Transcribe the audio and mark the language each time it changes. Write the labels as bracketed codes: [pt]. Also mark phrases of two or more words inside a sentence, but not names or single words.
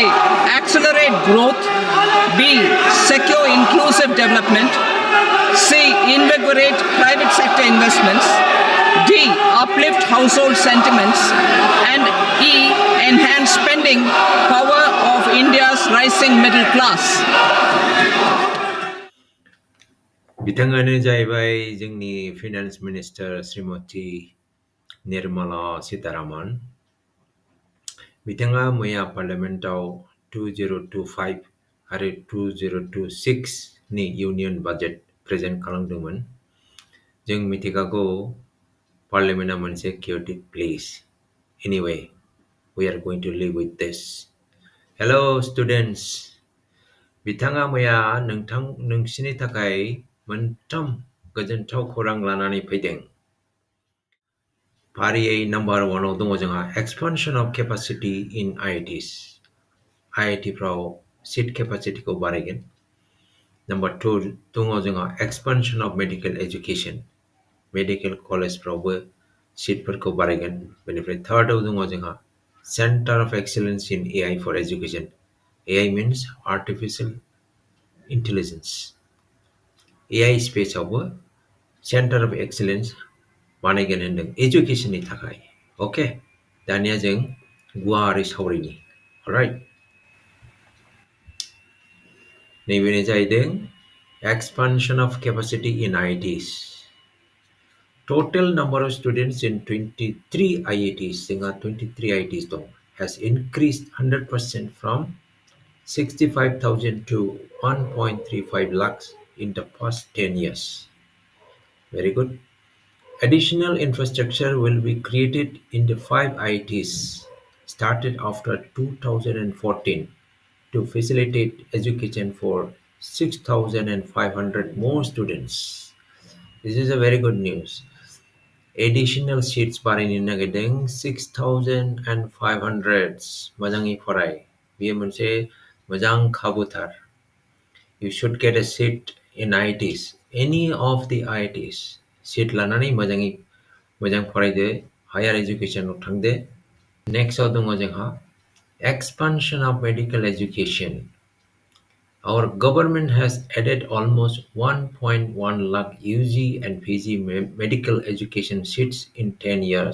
[en] Accelerate growth, B. Secure inclusive development, C. Invigorate private sector investments, D. Uplift household sentiments, and E. Enhance spending power of India's rising middle class. [brx] बिथाङानो जाहैबाय जोंनि फाइनान्स मिनिस्टार श्रीमती निर्मला सीतारामन। बिथाङा मैया पार्लियामेन्टआव 2025 आरो 2026 नि इउनियन बाजेट प्रेजेन्ट खालामदोंमोन। जों मिथिखागौ पार्लियामेन्टआ मोनसे [en] chaotic place. Anyway, we are going to live with this. Hello students. [brx] बिथाङा मैया नोंसिनि थाखाय मोनथाम गोजोनथाव खौरां लानानै फैदों। फारियै नाम्बार 1 आव दङ जोंहा [en] expansion of capacity in IITs. [brx] IIT फ्राव सीट केपासिटीखौ बारायगोन। नाम्बार 2 दङ जोंहा [en] expansion of medical education. [brx] मेडिकेल कलेजफ्रावबो सीटफोरखौ बारायगोन। बेनिफ्राय थर्ड आव दङ जोंहा [en] Center of Excellence in AI for Education. AI means Artificial Intelligence. [brx] AI स्पेसआवबो [en] Center of Excellence [brx] बानायगोन होनदों एजुकेशननि थाखाय। ओके, दानिया जों गुवारै सावरायनि। अलराइट, नैबेनो जाहैदों [en] expansion of capacity in IITs. Total number of students in 23 IITs, [brx] जोंहा 23 IITs दं, [en] has increased 100% from 65,000 to 1.35 lakhs in the past 10 years. Very good. Additional infrastructure will be created in the 5 IITs started after 2014 to facilitate education for 6,500 more students. This is a very good news. Additional seats [brx] बारायनो नागिरदों [en] 6,500. [brx] मोजाङै फराय, बेयो मोनसे मोजां खाबुथार. [en] You should get a seat in IITs, any of the IITs. [brx] सीट लानानै मोजां फरायदो, हायार एजुकेशनाव थांदो। नेक्स्टआव दङ जोंहा [en] expansion of medical education. Our government has added almost 1.1 lakh UG and PG medical education seats in 10 years.